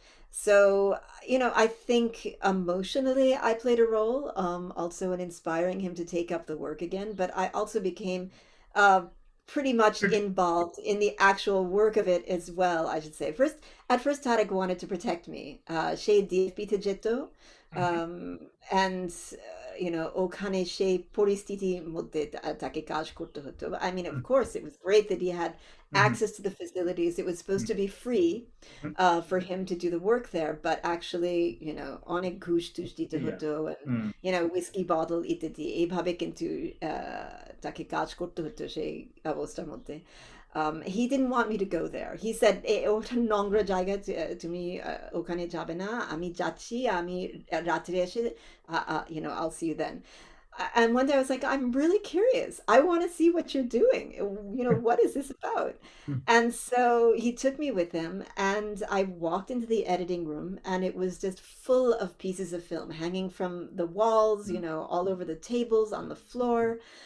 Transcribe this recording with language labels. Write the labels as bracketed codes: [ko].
[en] So, I think emotionally I played a role, also in inspiring him to take up the work again, but I also became uh, pretty much involved in the actual work of it as well, I should say. At first, Tarek wanted to protect me. Şey DFB Tajetto. And, [bn] ওখানে সেই পরিস্থিতির মধ্যে তাকে কাজ করতে হতো। [en] I mean, of course, it was great that he had access to the facilities. It was supposed to be free for him to do the work there, but actually, [bn] অনেক ঘুষ টুস দিতে [en] Yeah. [bn] হতো, [en] and whiskey bottle [bn] ইত্যাদি এইভাবে কিন্তু তাকে কাজ করতে হতো সেই অবস্থার মধ্যে। [en] He didn't want me to go there. He said, [bn] ওটা নোংরা জায়গা, তুমি ওখানে যাবে না, আমি যাচ্ছি, আমি রাত্রে এসে, [en] I'll see you then. And one day I was like, I'm really curious. I want to see what you're doing. What is this about? And so he took me with him, and I walked into the editing room, and it was just full of pieces of film hanging from the walls, all over the tables, on the floor.